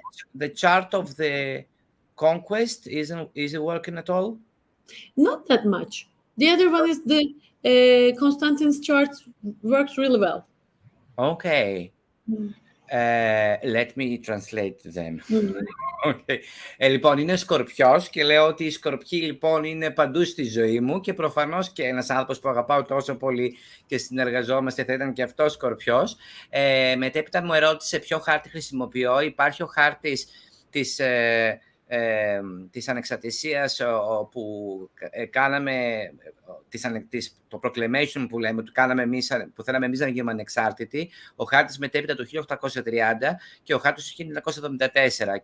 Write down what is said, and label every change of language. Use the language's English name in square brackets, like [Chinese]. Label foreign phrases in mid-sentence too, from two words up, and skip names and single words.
[English] the chart of the conquest is it working at all? not that much. The other one is the Constantine's chart works really well. Okay. Mm. Let me translate them. Mm. Okay. [Greek] Λοιπόν, είναι Σκορπιός και λέω ότι οι Σκορπιοί λοιπόν είναι παντού στη ζωή μου και προφανώς και ένας άνθρωπος που αγαπάω τόσο πολύ και συνεργαζόμαστε θα ήταν και αυτός Σκορπιός. Μετέπειτα μου ερώτησε ποιο χάρτη χρησιμοποιώ. Υπάρχει ο χάρτης της ανεξαρτησίας που κάναμε, το proclamation που λέμε, που θέλαμε εμείς να γίνουμε ανεξάρτητοι, ο χάρτης μετέπειτα το 1830 και ο χάρτης του 1974.